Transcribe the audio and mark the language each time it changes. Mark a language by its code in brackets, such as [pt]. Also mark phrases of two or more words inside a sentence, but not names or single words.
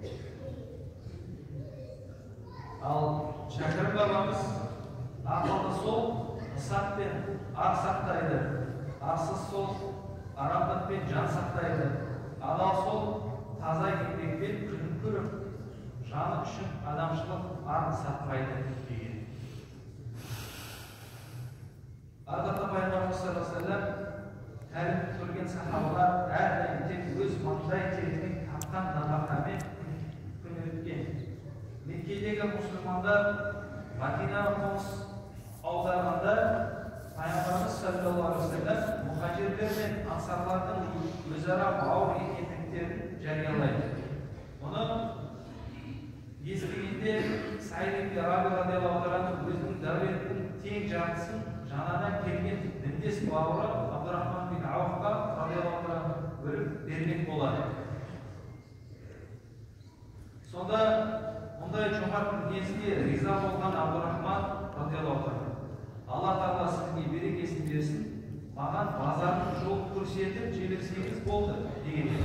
[kk] Ал Шәкірім бабамыз ақылды сол ысақ пен ар сақтайды, арсыз сол арамдық пен жан сақтайды, адал сол таза еңбекпен күнін көріп, жаны үшін адамшылық арын сатпайды деген. Ардақты Пайғамбарымыз [ar] صلى الله عليه وسلم [kk] тәлім көрген сахабалар әрдайым тек өз маңдай терімен тапқан нәпақамен күн өткен. Меккедегі мұсылмандар Мәдинаға қоныс аударғанда Пайғамбарымыз [ar] صلى الله عليه وسلم [kk] мұхажирлер мен ансарлардың өзара бауыр екендіктерін жариялайды. Оны естігенде Саид ибн Раби [ar] رضي الله عنه [kk] өзінің дәулетінің тең жартысын жаңадан келген діндес бауыры Абдурахман бин Ауфқа [ar] رضي الله عنه [kk] бөліп бермек болады. Сонда мұндай жомарт мінезге риза болған Абдурахман [ar] رضي الله عنه, [kk] Алла Тағала сізге берекесін берсін, маған базардың жолын көрсетіп жіберсеңіз болды деген.